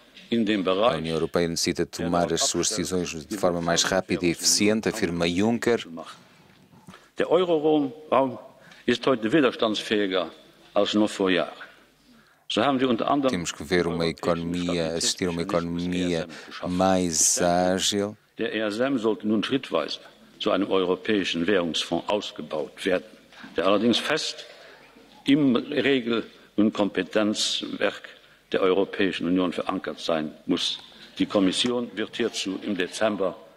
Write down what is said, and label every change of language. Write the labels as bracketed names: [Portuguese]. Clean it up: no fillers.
[Portuguese] A União Europeia necessita tomar as suas decisões de forma mais rápida e eficiente, afirma Juncker. [German] Der Euro-Raum ist heute widerstandsfähiger als noch vor Jahren. So haben wir unter anderem [Portuguese] Temos que ver assistir a uma economia mais ágil. [German] Der ESM sollte nun schrittweise zu einem europäischen Währungsfonds ausgebaut werden, der allerdings fest im Regel- und Kompetenzwerk der Europäischen Union verankert sein muss. Die Kommission wird hierzu im Dezember